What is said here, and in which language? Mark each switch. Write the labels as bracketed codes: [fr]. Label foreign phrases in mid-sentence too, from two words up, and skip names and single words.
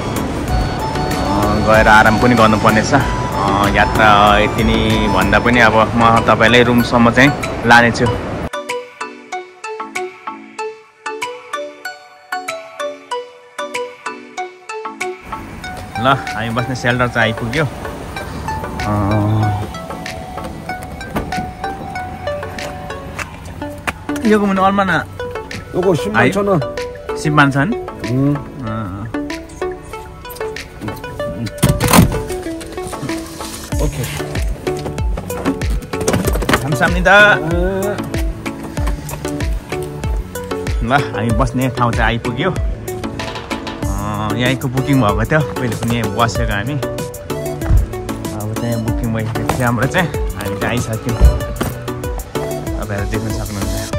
[ne] गएर आराम पनि गर्नुपर्नेछ यात्रा यति नै भन्दा पनि अब म तपाईँलाई रुमसम्म चाहिँ लानेछु ल हामी बस्ने सेल्टर चाहिँ आइपुग्यो [ko] 요거 뭐 얼마나? 요거 100,000원. 100,000원? 오케이. 감사합니다. [ne] ल हामी बस्ने ठाउँ चाहिँ आइपुग्यो यहीँको बुकिङ भएको थियो पहिले पनि यहीँ बसेको हामी अब चाहिँ बुकिङ भइसकेको थियो हाम्रो चाहिँ हामी चाहिँ आइसक्यौँ तपाईँहरू देख्न सक्नुहुन्छ